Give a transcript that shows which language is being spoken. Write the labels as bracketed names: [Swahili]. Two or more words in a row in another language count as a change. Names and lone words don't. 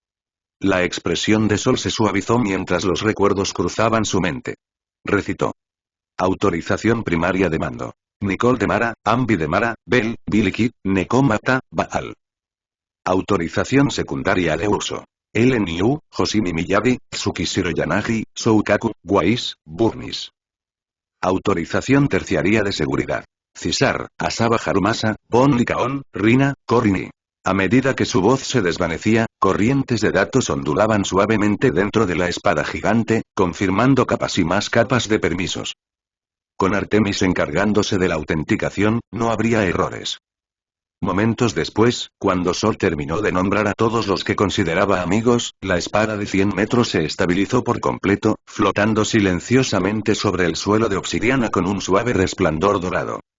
[Spanish] La expresión de Sol se suavizó mientras los recuerdos cruzaban su mente. Recitó. Autorización primaria de mando. Nicole de Mara, Ambi de Mara, Bel, Bilikit, Nekomata, Baal. Autorización secundaria de uso. LNU, Hoshimi Miyabi, Tsukishiro Yanagi, Soukaku, Wais, Burnis. Autorización terciaria de seguridad. Cisar, Asaba Harumasa, Bon Likaon, Rina, Korini. A medida que su voz se desvanecía, corrientes de datos ondulaban suavemente dentro de la espada gigante, confirmando capas y más capas de permisos. Con Artemis encargándose de la autenticación, no habría errores. Momentos después, cuando Sol terminó de nombrar a todos los que consideraba amigos, la espada de 100 metros se estabilizó por completo, flotando silenciosamente sobre el suelo de obsidiana con un suave resplandor dorado.